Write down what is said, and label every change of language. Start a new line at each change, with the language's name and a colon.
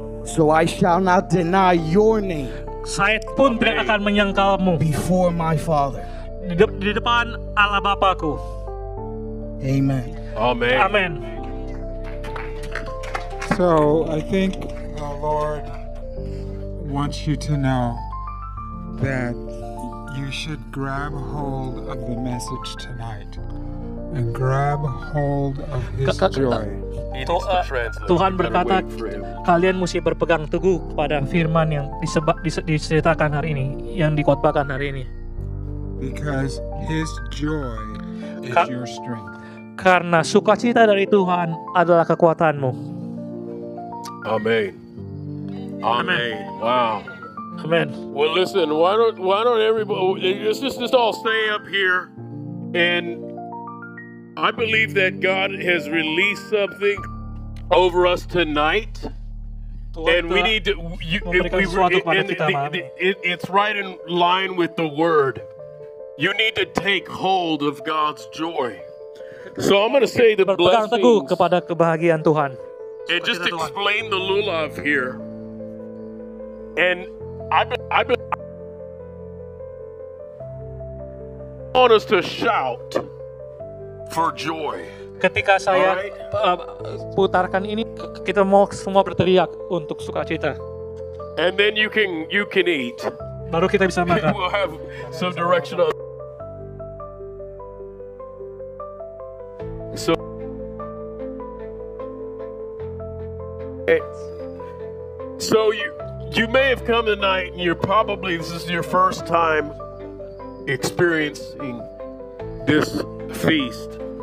English: So I shall not deny your name.
Indonesian: Saya pun tidak akan menyangkalmu
English: before my Father.
Indonesian: Di depan Allah Bapakku. Amen. Amen. Amen.
English: So I think the Lord wants you to know that you should grab hold of the message tonight and grab hold of His joy.
Indonesian: Tuhan berkata, kalian mesti berpegang teguh pada firman yang diceritakan hari ini, yang dikhotbahkan hari ini.
English: Because His joy is your strength.
Indonesian: Karena sukacita dari Tuhan adalah kekuatanmu. Amen. Amen. Wow. Amen.
English: Well, listen. Why don't everybody let's just all stay up here, and I believe that God has released something over us tonight, and we need to. It's right in line with the Word. You need to take hold of God's joy. So I'm going to say the
Indonesian: berpegang teguh
English: blessings
Indonesian: kepada kebahagiaan Tuhan.
English: and just explain the lulav here. And I want us to shout for joy.
Indonesian: Ketika saya putarkan ini, kita mau semua berteriak untuk sukacita.
English: And then you can eat.
Indonesian: Baru kita bisa makan.
English: We'll have some direction on. So you may have come tonight and this is your first time experiencing this feast.